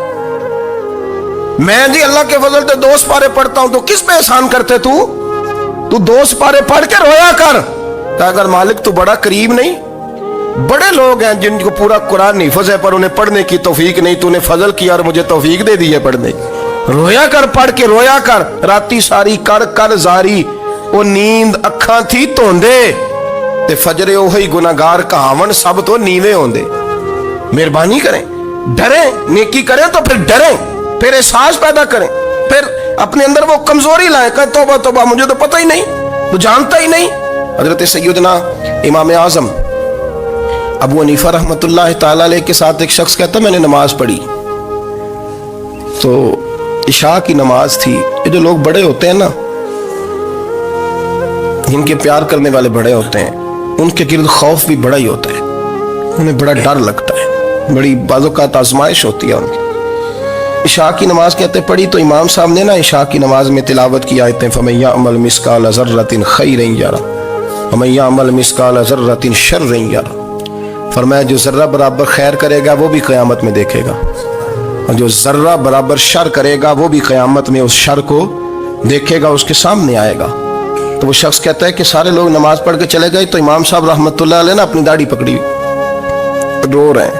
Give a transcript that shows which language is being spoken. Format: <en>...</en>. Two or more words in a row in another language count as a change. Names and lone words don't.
<ur>میں جی اللہ کے فضل سے 2 سپارے پڑھتا ہوں, تو کس پہ احسان کرتے تو 2 سپارے پڑھ کے رویا کر. اگر مالک تو بڑا قریب نہیں. بڑے لوگ ہیں جن کو پورا قرآن حفظ ہے پر انہیں پڑھنے کی توفیق نہیں, تو نے فضل کیا اور مجھے توفیق دے دی ہے پڑھنے.</ur> <pa>رویا کر, پڑھ کے رویا کر. راتی ساری کر کر زاری, وہ نیند اکھاں تھی توندے, تے فجرے اوہی گناہگار کہاون سب تو نیوے ہوندے.</pa> <ur>مہربانی کریں, ڈریں, نیکی کریں تو پھر ڈریں, پھر احساس پیدا کریں, پھر اپنے اندر وہ کمزوری لائیں کہ توبہ توبہ مجھے تو پتہ ہی نہیں, تو جانتا ہی نہیں. حضرت سیدنا امام اعظم ابو حنیفہ</ur> <ar>رحمۃ اللہ تعالیٰ علیہ</ar> <ur>کے ساتھ ایک شخص کہتا میں نے نماز پڑھی, تو عشاء کی نماز تھی. یہ جو لوگ بڑے ہوتے ہیں نا, جن کے پیار کرنے والے بڑے ہوتے ہیں, ان کے گرد خوف بھی بڑا ہی ہوتا ہے, انہیں بڑا ڈر لگتا ہے, بڑی بعض اوقات آزمائش ہوتی ہے ان کی. عشاء کی نماز کہتے پڑھی تو امام صاحب نے نا عشاء کی نماز میں تلاوت کی آیتیں</ur> <ar>فَمَن يَعْمَلْ مِثْقَالَ ذَرَّةٍ خَيْرًا يَرَهُ وَمَن يَعْمَلْ مِثْقَالَ ذَرَّةٍ شَرًّا يَرَهُ.</ar> <ur>فرمایا جو ذرہ برابر خیر کرے گا وہ بھی قیامت میں دیکھے گا, اور جو ذرہ برابر شر کرے گا وہ بھی قیامت میں اس شر کو دیکھے گا, اس کے سامنے آئے گا. تو وہ شخص کہتا ہے کہ سارے لوگ نماز پڑھ کے چلے گئے تو امام صاحب</ur> <ar>رحمۃ اللہ علیہ</ar> <ur>نے اپنی داڑھی پکڑی, رو رہے ہیں.</ur>